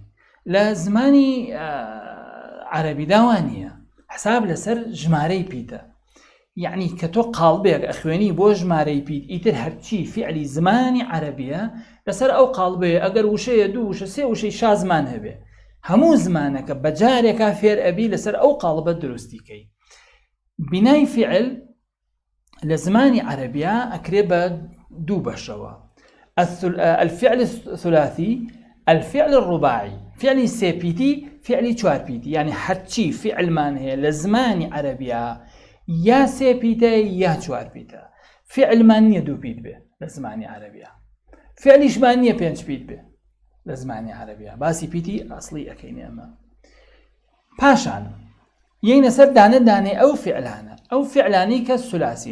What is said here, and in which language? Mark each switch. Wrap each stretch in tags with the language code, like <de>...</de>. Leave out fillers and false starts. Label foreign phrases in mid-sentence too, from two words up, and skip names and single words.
<ckb>لە زمانی عەرەبیدا وان نییە، حساب لەسەر ژمارەی پیتە، یعنی کە تۆ قاڵبێک ئەخوێنی بۆ ژمارەی پیت، ئیتر هەرچی فعلی زمانی عەرەبیە لەسەر ئەو قاڵبەیە، ئەگەر وشەیە دوو وشە سێ وشەی شازمان هەبێ، هەموو زمانەکە بەجارێکا فێر ئەبی لەسەر ئەو قاڵبە دروستیکەی. بینای فعل لە زمانی عەرەبیە ئەکرێ بە دوو بەشەوە:</ckb> <ar>الفعل الثلاثي، الفعل الرباعي.</ar> <ckb>فعلی سێ پیتی، فعلی چوار پیتی، یعنی هەرچی فعلمان هەیە لە زمانی عەرەبیە یا سێ پیتە یا چوار پیتە. فعلمان نییە دوو پیت بێ لە زمانی عەرەبیە، فعلیشمان نییە پێنج پیت بێ لە زمانی عەرەبیە. باسی پیتی ئەسڵی ئەەکەینێ ئەمە. پاشان یەینە سەر دانە دانەی ئەو فعلانە، ئەو فعلانی کە سولاسین.</ckb>